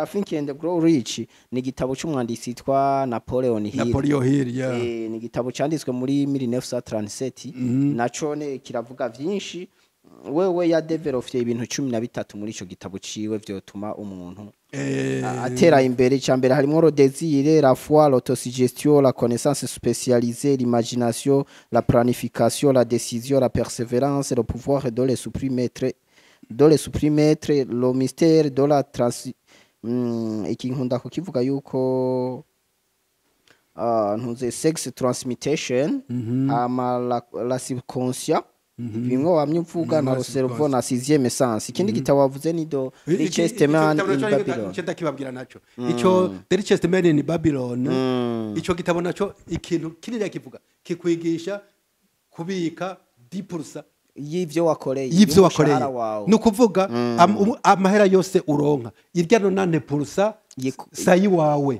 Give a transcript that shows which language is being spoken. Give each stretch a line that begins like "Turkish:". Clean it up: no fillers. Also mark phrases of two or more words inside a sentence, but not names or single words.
Rundi: Think and Grow Rich ni gitabo cy'umwanditsi yitwa Napoleon Hill ni gitabo cyanditswe muri 1937 naco ne kiravuga vyinshi wewe ya developye ibintu 13 muri ico gitabo ciwe vyotuma umuntu atera imbere cyambere harimo
French: le désir, la foi, l'autosuggestion, la connaissance spécialisée, l'imagination, la planification, la décision, la persévérance, le pouvoir de les supprimer, le mystère de la
Rundi: iki nkunda kukivuga yuko ntuze
English: sex transmutation
French: la subconscient
Rundi: bimwe wamyuvuga na cerveau na
French: sixième sens
Rundi: ikindi gitabo wavuze ni do Richest Man in Babylon cyo ndakibabwira naco ico The Richest Man in Babylon ico gitabo naco ikintu kinira kivuga kikwigisha kubika 10% y'ivyo wakoreye nukuvuga amahera yose uronka irya no 9% sayi wawe